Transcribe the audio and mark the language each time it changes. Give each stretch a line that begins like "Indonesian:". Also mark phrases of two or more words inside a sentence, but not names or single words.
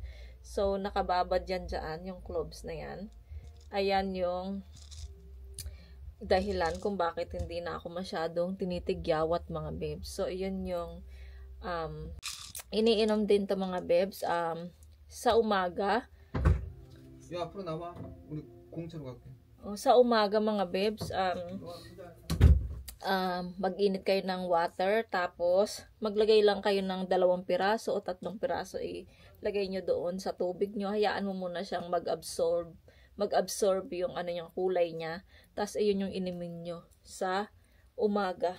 Filipino: So, nakababad yan dyan, yung cloves na yan. Ayan yung dahilan kung bakit hindi na ako masyadong tinitigyawat mga babes. So, yun yung iniinom din to mga babes sa umaga.
Korean: 야, 앞으로 나와. 우리 공차로 갈게.
Filipino: Sa umaga mga babes, mag-init kayo ng water, tapos maglagay lang kayo ng 2 piraso o 3 piraso, ilagay nyo doon sa tubig nyo, hayaan mo muna siyang mag-absorb yung ano yung kulay niya, tapos ayun yung inimin nyo sa umaga.